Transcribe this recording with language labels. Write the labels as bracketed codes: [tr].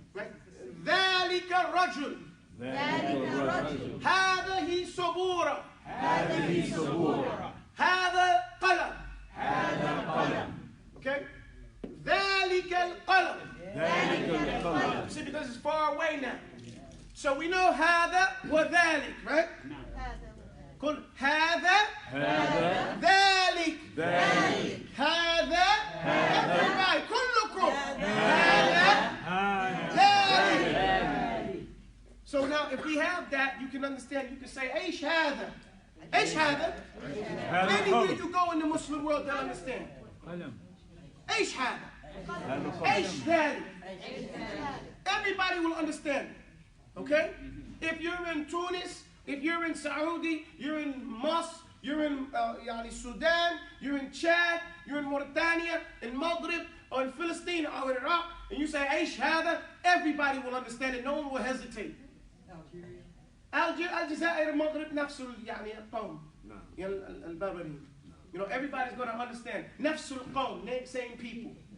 [ar] Right? ذلك الرجل. هذه صبورة. هذا قلم. Okay? ذلك القلم. [en] See, because it's far away now. So we know [ar] هذا وذلك, [en] right? [ar] قل هذا ذلك هذا everybody كلكم هذا ذلك. [en] So now if we have that, you can understand, you can say [ar] ايش هذا ايش هذا. [en] Anywhere you go in the Muslim world, they'll understand. [ar] ايش هذا ايش ذلك. [en] Everybody will understand. Okay? If you're in Tunis, if you're in Saudi, you're in Masr, you're in Sudan, you're in Chad, you're in Mauritania, in Maghrib, or in Palestine, or in Iraq, and you say, Aish hada, everybody will understand it. No one will hesitate. [ar] Algeria, Maghrib, نفس يعني القوم. البربرين. [en] You know, everybody's going to understand. [ar] نفس القوم, [en] same people.